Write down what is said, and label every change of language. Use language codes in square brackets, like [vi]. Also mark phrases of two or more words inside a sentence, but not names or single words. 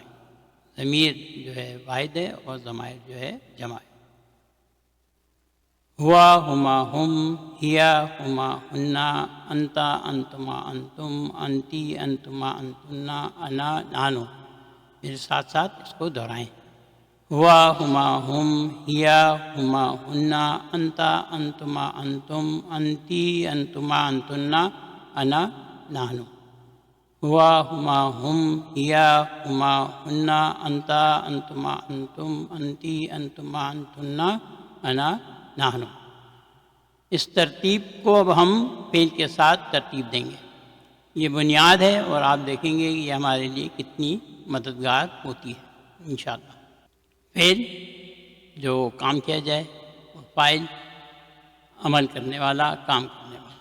[ur] ضمیر جو ہے واحد ہے اور ضمائر جو ہے جمع ہے۔ [ar] ہوا ہما ہم، ہیا ہما ہننا، انتا انتما انتم، انتی انتما انتنا، انا نانو۔ [ur] میرے ساتھ ساتھ اس کو دہرائیں۔ [ar] ہوا ہما ہم، ہیا ہما ہننا، انتا انتما انتم، انتی انتما انتنا، انا نانو۔ ہوا ہما ہم، ہیا ہما ہننا، انتا انتما انتم، انتی انتما انتنا، انا نحن۔ [ur] اس ترتیب کو اب ہم فعل کے ساتھ ترتیب دیں گے۔ یہ بنیاد ہے اور آپ دیکھیں گے کہ یہ ہمارے لیے کتنی مددگار ہوتی ہے [ar] انشاءاللہ۔ [ur] فعل جو کام کیا جائے، اور فاعل عمل کرنے والا، کام کرنے والا۔